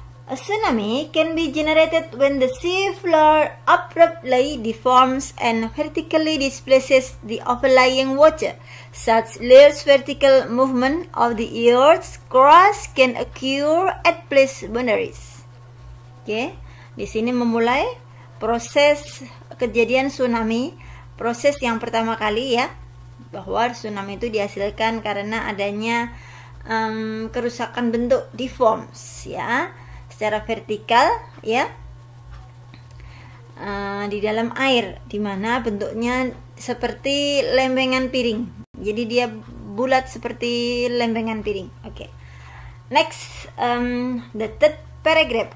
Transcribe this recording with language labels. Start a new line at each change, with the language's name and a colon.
English: A tsunami can be generated when the sea floor abruptly deforms and vertically displaces the overlying water. Such large vertical movement of the earth's crust can occur at place boundaries.
Indonesian: Oke, di sini memulai proses kejadian tsunami, proses yang pertama kali ya, bahwa tsunami itu dihasilkan karena adanya kerusakan bentuk deforms ya, secara vertikal ya, di dalam air, dimana bentuknya seperti lembengan piring. Jadi dia bulat seperti lembengan piring. Oke.
English: Next, the third paragraph.